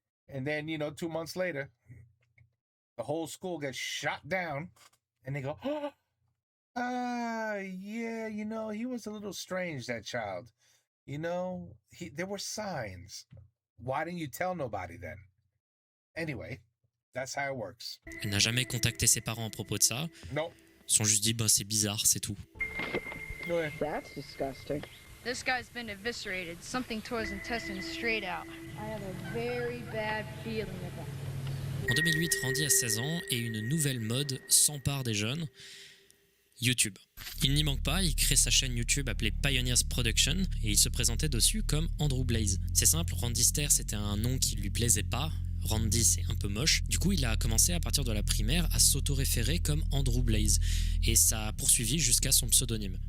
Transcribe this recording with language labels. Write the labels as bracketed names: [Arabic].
[English] And then, 2 months later, the whole school gets shot down, and they go, yeah, he was a little strange, that child. There were signs. Why didn't you tell nobody then? Anyway, that's how it works. [French] Elle n'a jamais contacté ses parents à propos de ça. [English] No. [French] Ils sont juste dit, c'est bizarre, c'est tout. Ouais. [English] That's disgusting. This guy's been eviscerated. Something tore his intestines straight out. I have a very bad feeling about it. [French] En 2008, Randy a 16 ans et une nouvelle mode s'empare des jeunes. YouTube. Il n'y manque pas, il crée sa chaîne YouTube appelée Pioneers Production et il se présentait dessus comme Andrew Blaze. C'est simple, Randy Stair c'était un nom qui lui plaisait pas. Randy c'est un peu moche. Du coup il a commencé à partir de la primaire à s'auto-référer comme Andrew Blaze et ça a poursuivi jusqu'à son pseudonyme.